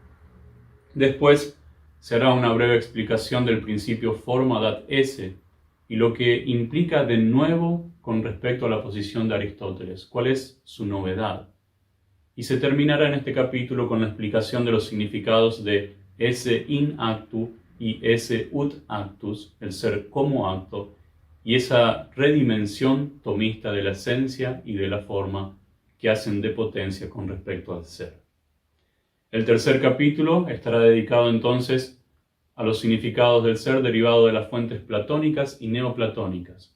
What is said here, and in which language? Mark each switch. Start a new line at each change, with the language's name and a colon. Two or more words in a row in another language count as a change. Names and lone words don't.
Spanish: Después se hará una breve explicación del principio
Latin: forma dat esse
Spanish: y lo que implica de nuevo con respecto a la posición de Aristóteles, cuál es su novedad. Y se terminará en este capítulo con la explicación de los significados de
Latin: esse in actu
Spanish: y
Latin: esse ut actus,
Spanish: el ser como acto, y esa redimensión tomista de la esencia y de la forma que hacen de potencia con respecto al ser. El tercer capítulo estará dedicado entonces a los significados del ser derivado de las fuentes platónicas y neoplatónicas.